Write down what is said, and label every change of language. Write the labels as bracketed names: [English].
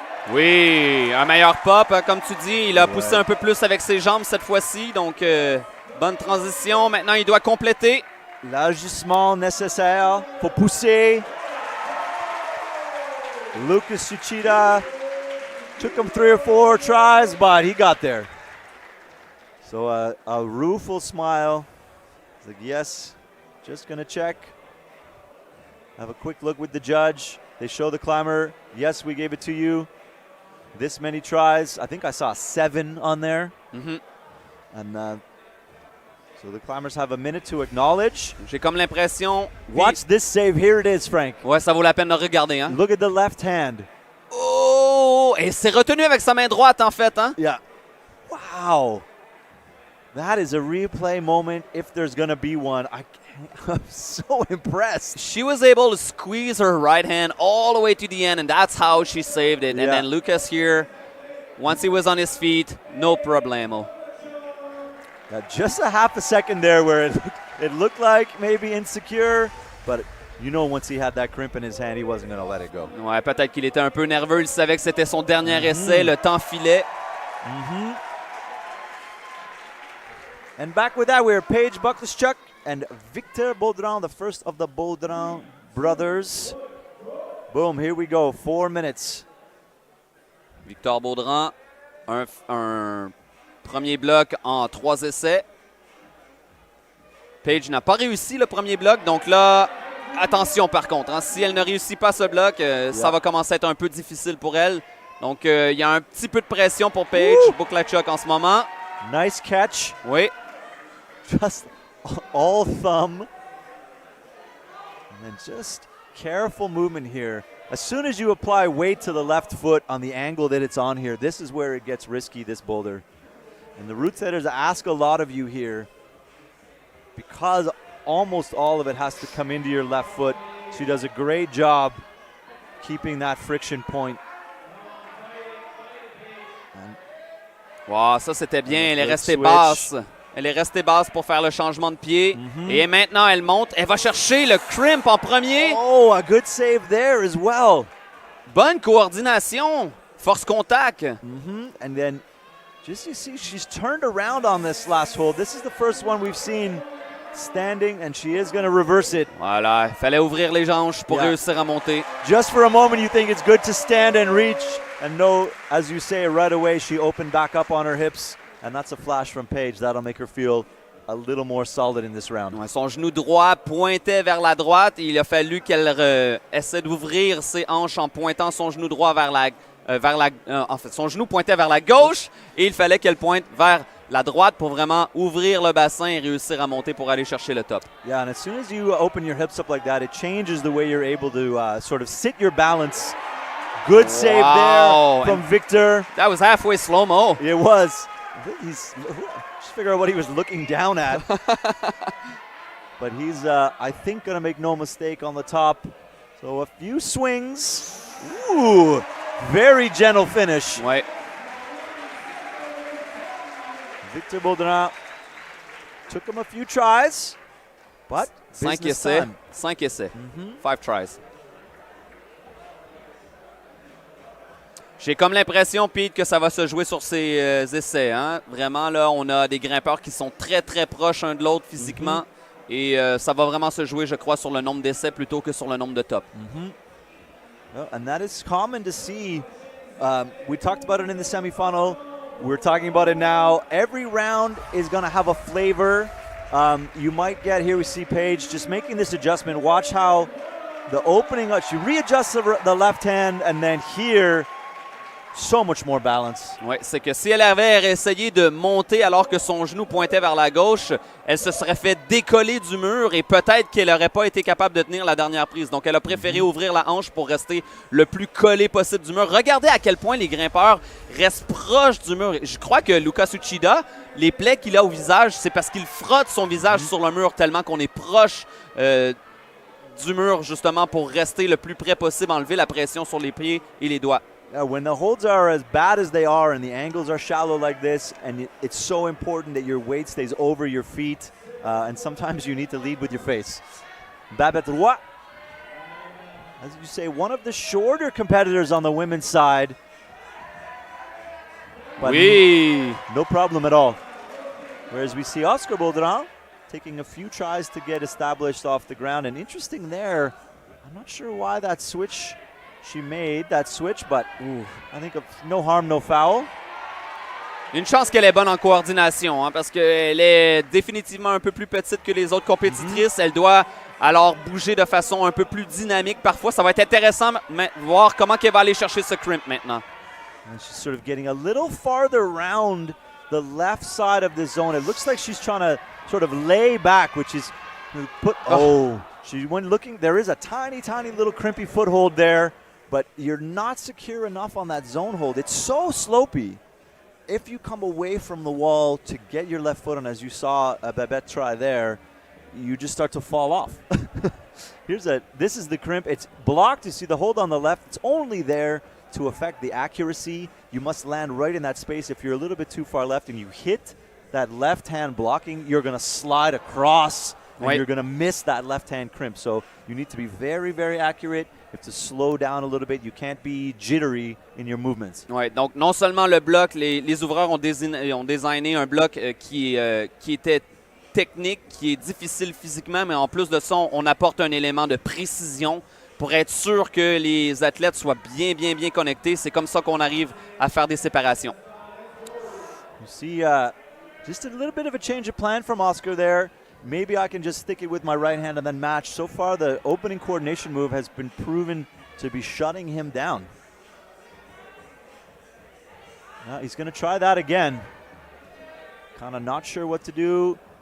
[French] Oui, un meilleur pop, comme tu dis. Il a poussé un peu plus avec ses jambes cette fois-ci. Donc, bonne transition. Maintenant, il doit compléter. L'ajustement nécessaire pour pousser. [English] Lucas Tsuchida took him 3 or 4 tries, but he got there. So a rueful smile. He's like, yes, just going to check. Have a quick look with the judge. They show the climber, yes, we gave it to you. This many tries. I think I saw 7 on there. And so the climbers have a minute to acknowledge. [French] J'ai comme l'impression... [English] Watch this save. Here it is, Frank. [French] Ouais, ça vaut la peine de regarder. Hein? [English] Look at the left hand. Oh! [French] Et c'est retenu avec sa main droite, en fait. Hein? [English] Yeah. Wow. That is a replay moment if there's going to be one. I'm so impressed. She was able to squeeze her right hand all the way to the end, and that's how she saved it. And then Lucas here, once he was on his feet, no problemo. Just a half a second there where it looked like maybe insecure, but you know once he had that crimp in his hand, he wasn't going to let it go. [French] Ouais, peut-être qu'il était un peu nerveux. Il savait que c'était son dernier essai. Le temps filait. [English] And back with that, we're Paige Buckleschuk and Victor Baudran, the first of the Baudran brothers. Boom, here we go, 4 minutes. [French] Victor Baudran, un premier bloc en 3 essais. Paige n'a pas réussi le premier bloc, donc là, attention par contre. Hein, si elle ne réussit pas ce bloc, ça va commencer à être un peu difficile pour elle. Donc, il y a un petit peu de pression pour Paige Buckleschuk en ce moment. [English] Nice catch. [French] Oui. [English] Just all thumb. And then just careful movement here. As soon as you apply weight to the left foot on the angle that it's on here, this is where it gets risky, this boulder. And the route setters ask a lot of you here because almost all of it has to come into your left foot. She does a great job keeping that friction point. [French] Wow, ça c'était bien. Elle est restée basse. Elle est restée basse pour faire le changement de pied. Et maintenant, elle monte. Elle va chercher le crimp en premier. [English] Oh, a good save there as well. [French] Bonne coordination. Force contact. [English] And then, just you see, she's turned around on this last hold. This is the first one we've seen standing, and she is going to reverse it. [French] Voilà, il fallait ouvrir les hanches pour réussir à monter. [English] Just for a moment, you think it's good to stand and reach. And no, as you say, right away, she opened back up on her hips. And that's a flash from Paige. That'll make her feel a little more solid in this round. [French] Ouais, son genou droit pointait vers la droite. Et il a fallu qu'elle essaie d'ouvrir ses hanches en pointant son genou droit vers en fait, son genou pointait vers la gauche. Et il fallait qu'elle pointe vers la droite pour vraiment ouvrir le bassin et réussir à monter pour aller chercher le top. [English] Yeah, and as soon as you open your hips up like that, it changes the way you're able to sort of sit your balance. Good save there from Victor. That was halfway slow-mo. It was. He's just figure out what he was looking down at. But he's, I think, going to make no mistake on the top. So a few swings. Ooh, very gentle finish. [French] Ouais. [English] Victor Baudran took him a few tries, but [French] 5 essais. 5 essais. [English] 5 tries. [French] J'ai comme l'impression, Pete, que ça va se jouer sur ces essais. Hein? Vraiment, là, on a des grimpeurs qui sont très, très proches un de l'autre physiquement. Et ça va vraiment se jouer, je crois, sur le nombre d'essais plutôt que sur le nombre de tops. [English] And that is common to see. We talked about it in the semifinal. We're talking about it now. Every round is going to have a flavor. You might get, here we see Paige just making this adjustment. Watch how the opening, she readjusts the left hand, and then here, so much more balance. [French] Oui, c'est que si elle avait essayé de monter alors que son genou pointait vers la gauche, elle se serait fait décoller du mur et peut-être qu'elle n'aurait pas été capable de tenir la dernière prise. Donc, elle a préféré ouvrir la hanche pour rester le plus collé possible du mur. Regardez à quel point les grimpeurs restent proches du mur. Je crois que Lucas Tsuchida, les plaies qu'il a au visage, c'est parce qu'il frotte son visage sur le mur tellement qu'on est proche du mur, justement, pour rester le plus près possible, enlever la pression sur les pieds et les doigts. [English] When the holds are as bad as they are and the angles are shallow like this, and it's so important that your weight stays over your feet, and sometimes you need to lead with your face. Babette Roy, as you say, one of the shorter competitors on the women's side. But [French] oui. [English] No problem at all. Whereas we see Oscar Boulder taking a few tries to get established off the ground. And interesting there, I'm not sure why that switch, she made that switch, but I think no harm, no foul. [French] Une chance qu'elle est bonne en coordination, hein, parce qu'elle est définitivement un peu plus petite que les autres compétitrices. Elle doit alors bouger de façon un peu plus dynamique. Parfois, ça va être intéressant de voir comment elle va aller chercher ce crimp maintenant. [English] And she's sort of getting a little farther around the left side of the zone. It looks like she's trying to sort of lay back, which is put. She went looking. There is a tiny, tiny little crimpy foothold there, but you're not secure enough on that zone hold. It's so slopey. If you come away from the wall to get your left foot on, as you saw Babette try there, you just start to fall off. This is the crimp. It's blocked. You see the hold on the left. It's only there to affect the accuracy. You must land right in that space. If you're a little bit too far left and you hit that left hand blocking, you're going to slide across and you're going to miss that left hand crimp. So you need to be very, very accurate. You have to slow down a little bit. You can't be jittery in your movements. [French] Ouais, donc non seulement le bloc, les ouvreurs ont designé un bloc qui était technique, qui est difficile physiquement, mais en plus de ça, on apporte un élément de précision pour être sûr que les athlètes soient bien connectés. C'est comme ça qu'on arrive à faire des séparations. [English] You see just a little bit of a change of plan from Oscar there. Maybe I can just stick it with my right hand and then match. So far, the opening coordination move has been proven to be shutting him down. Now he's going to try that again. Kind of not sure what to do.